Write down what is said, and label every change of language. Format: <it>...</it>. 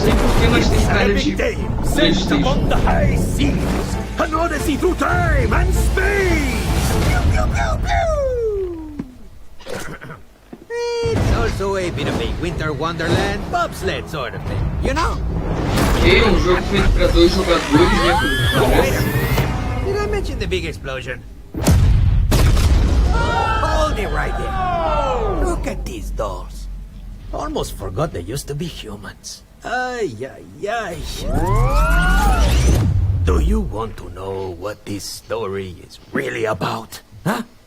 <en>His epic tale sent upon the high seas, an odyssey through time and space. Pew, pew, pew, pew. It's also a bit of a winter wonderland bobsled sort of thing, you know?</en> <pt>Ok, jogo feito para 2 jogadores, né?</pt> <en>Did I mention the big explosion? me right here. Look at these dolls. Almost forgot they used to be humans. Ay, ay, ay. Do you want to know what this story is really about? Huh?</en>